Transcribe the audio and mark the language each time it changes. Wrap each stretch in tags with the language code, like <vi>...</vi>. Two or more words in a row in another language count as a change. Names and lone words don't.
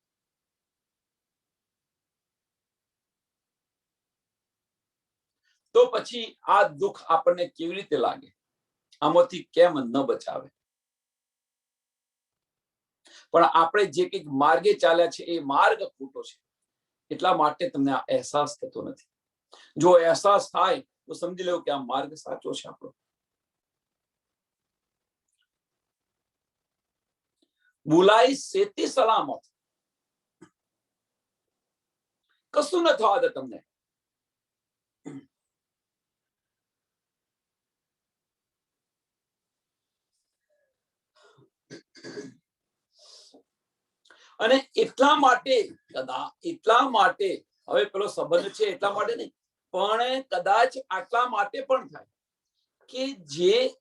<gu>તો પછી આ દુઃખ આપણને કેવી રીતે લાગે, આમાંથી કેમ ન બચાવે? પણ આપણે જે કંઈક માર્ગે ચાલ્યા છે એ માર્ગ ખોટો છે, એટલા માટે તમને આ અહેસાસ થતો નથી। જો અહેસાસ થાય તો સમજી લેવું કે આ માર્ગ સાચો છે આપણો। બુલાઈ સેતી સલામત, કશું ન થવા દે તમને। અને એટલા માટે હવે પેલો સંબંધ છે એટલા માટે નહીં, પણ કદાચ આટલા માટે પણ થાય કે જે</gu>